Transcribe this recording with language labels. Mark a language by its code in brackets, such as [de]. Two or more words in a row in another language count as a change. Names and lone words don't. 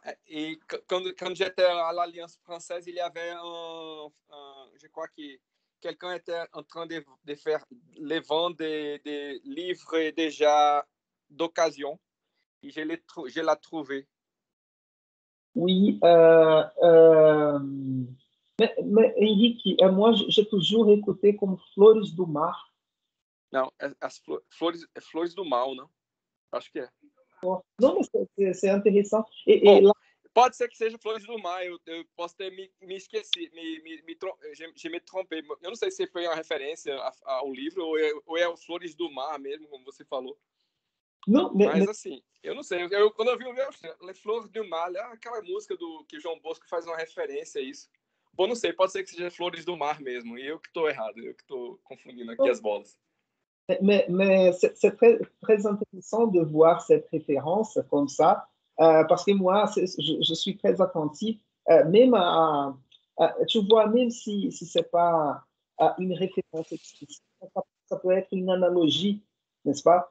[fr] Et quand j'étais à l'Alliance française, il y avait je crois que quelqu'un était en train de faire les ventes des livres déjà d'occasion. Et je l'ai trouvé. Oui. Mais Henrique, moi, j'ai toujours écouté como Flores do Mar. [pt] Não, as flores do Mal, não? Acho que é. Não, mas [fr] c'est intéressant. [pt] Bom, lá... pode ser que seja Flores do Mar, eu posso ter me esquecido, [fr] je me trompei. [pt] Eu não sei se foi uma referência ao livro ou é o Flores do Mar mesmo, como você falou. Não, mas assim, eu não sei. Quando eu vi o meu, Les Fleurs du Mal, aquela música que o João Bosco faz uma referência a isso. Bom, não sei, pode ser que seja Flores do Mar mesmo, e eu que estou errado, eu que estou confundindo aqui as bolas. [fr] Mais c'est très, très intéressant de voir cette référence comme ça, parce que moi, je suis très attentif, même tu vois, même si ce n'est pas une référence explicite, ça peut être une analogie, n'est-ce pas?